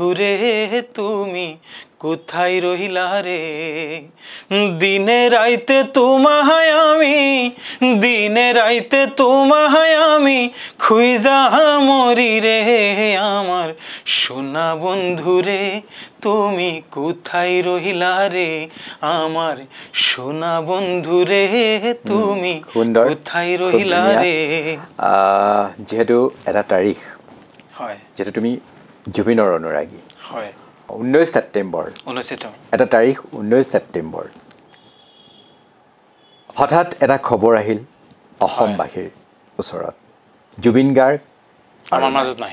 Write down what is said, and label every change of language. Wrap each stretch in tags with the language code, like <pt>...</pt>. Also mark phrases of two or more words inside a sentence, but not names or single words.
<bn>রে তুমি কোথায় রহিলা রে, দিনে রাইতে তোমায় আমি, দিনে রাইতে তোমায় আমি খুঁজা মরি রে, আমার সোনা বন্ধু রে তুমি কোথায় রহিলা রে, আমার সোনা বন্ধু রে তুমি কোথায় রহিলা রে।</bn> <as>যেহেতু এটা তাৰিখ, যেহেতু তুমি জুবিনৰ অনুৰাগী, 19 ছেপ্টেম্বৰ এটা তাৰিখ, 19 ছেপ্টেম্বৰ হঠাৎ এটা খবৰ আহিল অসমবাসীৰ ওচৰত, জুবিন গাৰ্গ আমাৰ মাজত নাই।</as>